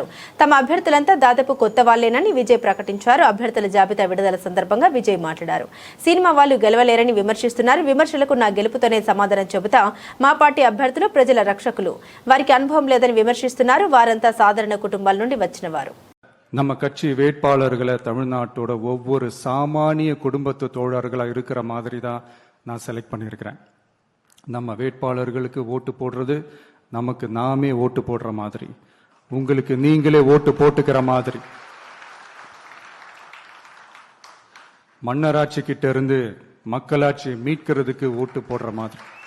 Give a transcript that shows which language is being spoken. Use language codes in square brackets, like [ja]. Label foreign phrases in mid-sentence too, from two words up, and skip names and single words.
[te] తమ అభ్యర్థులంతా దాదాపు కొత్త వాళ్లేనని విజయ్ ప్రకటించారు. అభ్యర్థుల జాబితా విడుదల సందర్భంగా విజయ్ మాట్లాడారు. సినిమా వాళ్ళు గెలవలేరని విమర్శిస్తున్నారు. విమర్శలకు నా గెలుపుతోనే సమాధానం చెబుతా, మా పార్టీ అభ్యర్థులు ప్రజల రక్షకులు, వారికి అనుభవం లేదని విమర్శిస్తున్నారు. వారంతా సాధారణ కుటుంబాల నుండి వచ్చిన వారు. [ta] நம்ம கட்சி வேட்பாளர்களை தமிழ்நாட்டோட ஒவ்வொரு சாமானிய குடும்பத்து தோழர்களாக இருக்கிற மாதிரி தான் நான் செலக்ட் பண்ணியிருக்கிறேன். நம்ம வேட்பாளர்களுக்கு ஓட்டு போடுறது நமக்கு நாமே ஓட்டு போடுற மாதிரி, உங்களுக்கு நீங்களே ஓட்டு போட்டுக்கிற மாதிரி, மன்னராட்சி கிட்ட இருந்து மக்களாட்சி மீட்கிறதுக்கு ஓட்டு போடுற மாதிரி.